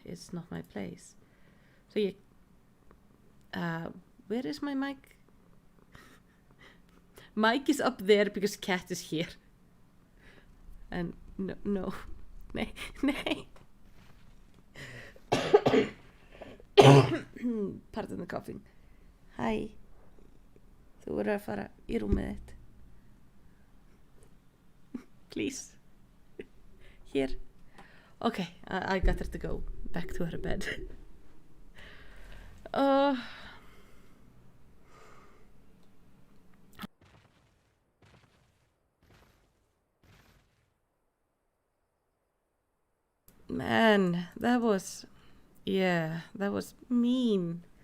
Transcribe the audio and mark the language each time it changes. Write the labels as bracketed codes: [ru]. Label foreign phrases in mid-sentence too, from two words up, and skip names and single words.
[en] It's not my place. So you... where is my mic? Mic is up there because cat is here. And no. Nay. Pardon the coughing. Hi. [is] Þú verður að fara í rúmið þitt. [en] Please. Here. Okay, I got her to go back to her bed. Man, that was mean.